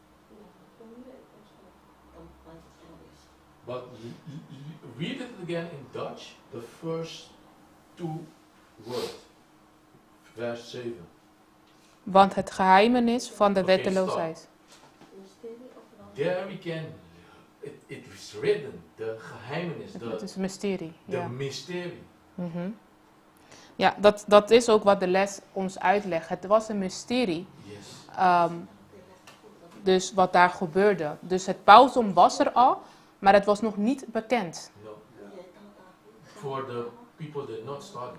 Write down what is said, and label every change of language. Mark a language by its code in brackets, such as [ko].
[nl] Ja, dan [en] But read it again in Dutch, the first 2 words, [nl] vers 7. Want het geheimenis van de Oké, wetteloosheid. [en] There we can, it is written, the geheimenis, [nl] Het is een mysterie. [en] the [nl] Ja. [en] mystery. [nl] Mhm. Ja, dat is ook wat de les ons uitlegt. Het was een mysterie. [en] Yes. [nl] Dus wat daar gebeurde. Dus het pausdom was er al, maar het was nog niet bekend. [en] No. For the people that not study.